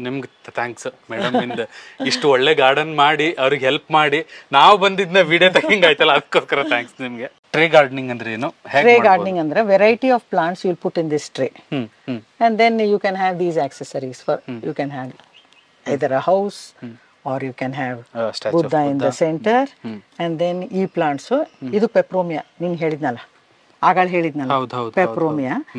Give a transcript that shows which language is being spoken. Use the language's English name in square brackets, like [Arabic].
[Kannada] ನಿಮ್ಗೆ thanks madam, ಇಷ್ಟು ಒಳ್ಳೆ ಗಾರ್ಡನ್ ಮಾಡಿ ಅವ್ರಿಗೆ ಹೆಲ್ಪ್ ಮಾಡಿ ನಾವು ಬಂದಿದ್ನ ವಿಡಿಯೋ ತೆಗಿಂಗಾಯ್ತಲ್ಲ, ಅದಕ್ಕೋಸ್ಕರ ಥ್ಯಾಂಕ್ಸ್ ನಿಮ್ಗೆ. ಟ್ರೇ ಗಾರ್ಡನಿಂಗ್ ಅಂದ್ರೆ ಏನು? [English] Tray gardening ಅಂದ್ರೆ variety of plants you will put in this tray, and then you can have these accessories for you can have either a house or you can have Buddha in the center, and then ಈ plants. [Kannada] ಇದು ಪೆಪ್ರೋಮಿಯಾ, ನೀನ್ ಹೇಳಿದ್ನಲ್ಲ ಆಗಳ ಹೇಳಿದ್ನಲ್ಲ, ಪೆಪ್ರೋಮಿಯಾ.